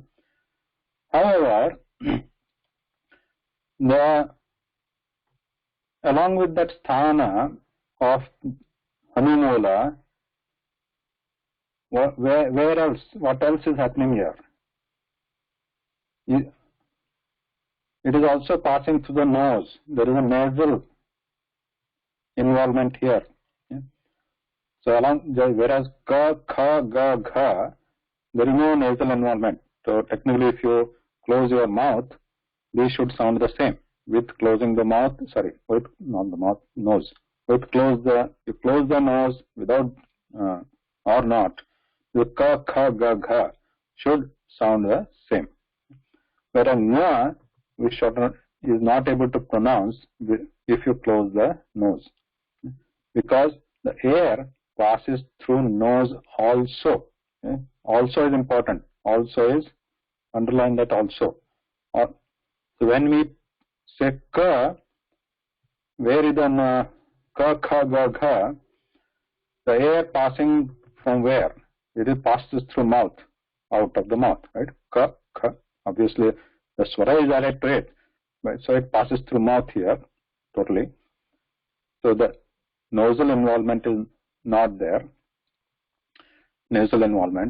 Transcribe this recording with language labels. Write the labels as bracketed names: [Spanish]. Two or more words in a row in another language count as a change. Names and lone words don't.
[English] However, along with that sthana of Hanumola, where else? What else is happening here? It is also passing through the nose. There is a nasal involvement here. Okay? So whereas [Sanskrit] ka, kha, ga, [English] gha, there is no nasal involvement. So technically, if you close your mouth, these should sound the same. With closing the mouth, with not the mouth, nose. With you close the nose without or not, the [Sanskrit] ka, kha, ga, [English] gha should sound the same. Whereas nga, we is not able to pronounce if you close the nose, because the air passes through nose also. Okay? Also is important. Also is, underline that also. So when we say ka, where is the [Sanskrit] ka, kha, ga, [English] gha, the air passing from where? It passes through mouth, out of the mouth, right? [Sanskrit] Ka, kha. [English] Obviously, the swara is added to it, right? So it passes through mouth here, totally. So the nasal involvement is not there, nasal involvement.